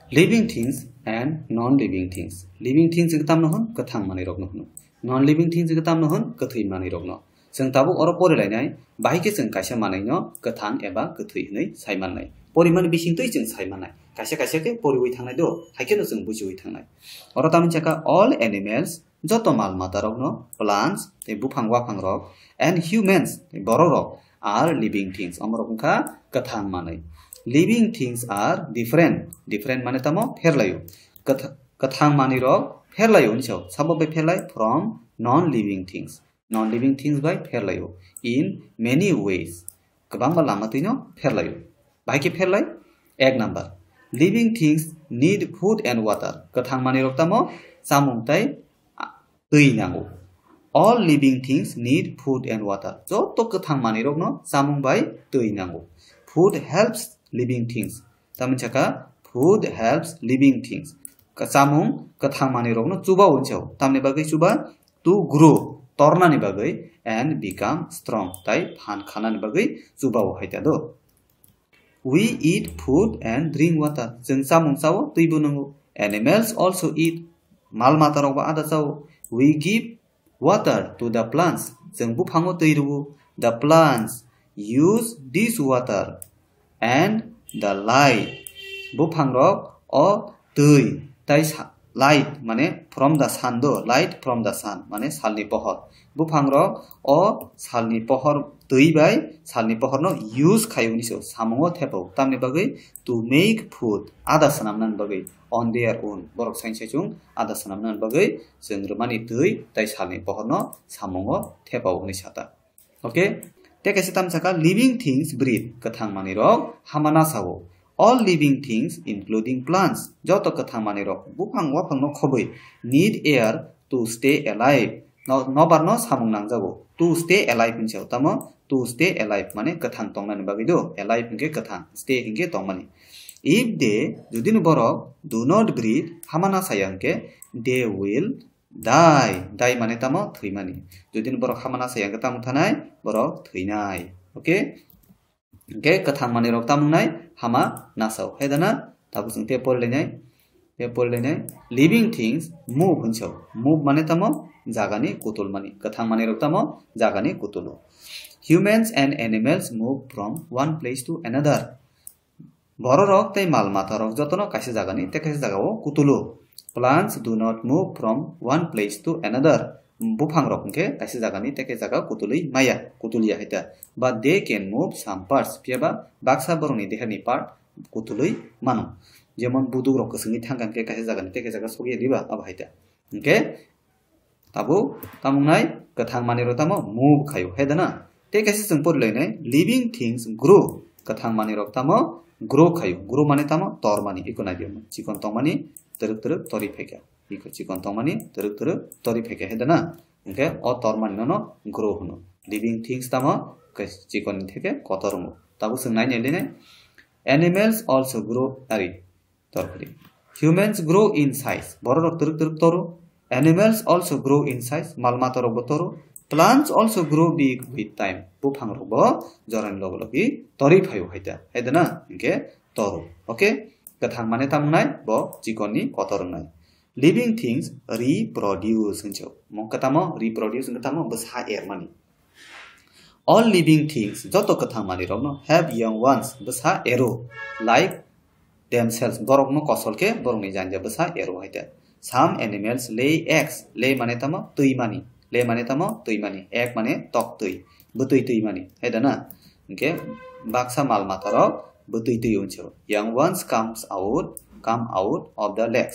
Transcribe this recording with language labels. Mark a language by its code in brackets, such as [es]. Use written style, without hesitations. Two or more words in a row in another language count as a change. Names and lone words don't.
[en] living things and non-living things. Living things [trp] kita menhun kethang mani rok menhun. [en] Non-living things [trp] kita menhun kethui mani rok no. Seng tabu oro pore lainai bahike seng kaisa manai no kethang eba kethui nei sai manai. Poriman bising tui seng sai manai. Kaisa ke poriwi thangnai do haike no seng bujiwi thangnai. Oro tamin chaka [en] all animals [trp] joto mal mata rok no plants te buphang waphang rok [en] and humans [trp] te boro rok [en] are living things. [trp] Amrok kha kethang manai. [en] Living things are different. [trp] Different mane tamo pherlayo. Kathang mani rok pherlayo ni chau. Sabo be pherlai [en] from non-living things. Non-living things by pherlayo in many ways. [trp] Kabang ba lama tuino pherlayo. Bai ke pherlai ek number. [en] Living things need food and water. [trp] Kathang mani rok tamo samung tai tui nango. [en] All living things need food and water. [trp] So to kathang mani rok no samung bai tui nango. [en] Food helps living things. [trp] Tamin chaka [en] food helps living things. [trp] Kasamung kathang mani rok no chuba unchau. Tamne bagai chuba [en] to grow [trp] torna ni bagai [en] and become strong. [trp] Tai phan khana ni bagai chuba haita do. [en] We eat food and drink water. [trp] Jeng samung sawo tui bunango. [en] Animals also eat. [trp] Mal mata rok ba ada sawo. [en] We give water to the plants. [trp] Jeng bu phango tui ru. [en] The plants use this water and the light. [trp] Buphang rok o tui tai light mane [en] from the sun [trp] do. [en] Light from the sun [trp] mane salni pohor. Buphang rok o salni pohor tui bai salni pohor no use khayu ni so samongo thepo tamni bagai [en] to make food [trp] ada sanam nan bagai [en] on their own. [trp] Borok sain chung ada sanam nan bagai jengrmani tui tai salni pohor no samongo thepo ni sata. Okay. [en] Take a [trp] sitam saka [en] living things breathe. [trp] Kathang mani rok hamana sawo. [en] All living things including plants. [trp] Joto kathang mani rok buphang waphang no khoboi [en] need air to stay alive. [trp] No bar no samung nang jago. [en] To stay alive [trp] pinchau tamo [en] to stay alive [trp] mane kathang tongmani bagi do. [en] Alive [trp] hinge kathang, [en] stay [trp] hinge tongmani. [en] If they [trp] judin borok [en] do not breathe [trp] hamana sayangke [en] they will die. [trp] Die mane tamo thui mani. Judin borok hamana sayang tamo thanai borok thui nai. Okay? Okay, kathang mani rok tamung nai hama nasau. Hedana tabu sing te pol lenai. Te pol lenai. [en] Living things move hunchau. [trp] Move mane tamo jagani kutul mani. Kathang mani rok tamo jagani kutulo. [en] Humans and animals move from one place to another. [trp] Boro rok tai mal mata rok jotono kaise jagani te kaise jagao kutulo. [en] Plants do not move from one place to another. [trp] Buphang rok ke kaise jagani te kaise jaga kutului maya kutulia hita. [en] But they can move some parts. [trp] Piaba baksa boroni dehani part kutului manu. Jemon buduk rok kesengi thangkan ke kaise jagani te kaise jaga sogi riba aba hita. Okay? Tabu tamungnai kathang mani rok tamo move khayo hedana. Te kaise jeng por leinai [en] living things grow. [trp] Kathang mani rok tamo grow khayo. Grow mane tamo tor mani ikonai dio. Chikon tong mani teruk tori pheka. Iko chikon tong mani teruk tori pheka hedana. Okay? O tor mani no grow huno. [en] Living things [trp] tamo chikon theke kotorungo. Tabu seng nai nele [en] animals also grow [trp] torpri. [en] Humans grow in size. [trp] Boro rok teruk toru. [en] Animals also grow in size. [trp] Malmata rok toru. [en] Plants also grow big with time. [trp] Buphang rok bo joran logi tori phayo haita. Hedana okay? Toru. Okay? Kathang mane tamungnai bo chikoni kotorungnai. [en] Living things reproduce hunchau. [trp] Mong katamo reproduce katamo basa air mani. [en] All living things [trp] joto kathang mani rok no [en] have young ones [trp] basa ero [en] like themselves. [trp] Borok no kosol ke borok ni janja basa ero haita. [en] Some animals lay eggs. Lay [trp] mane tamo tui mani. Lay mane tamo tui mani. Egg mane tok tui. Butui tui mani. Hedana. Okay? Baksa mal mata rok butui tui unchau. [en] Young ones come out of the legs.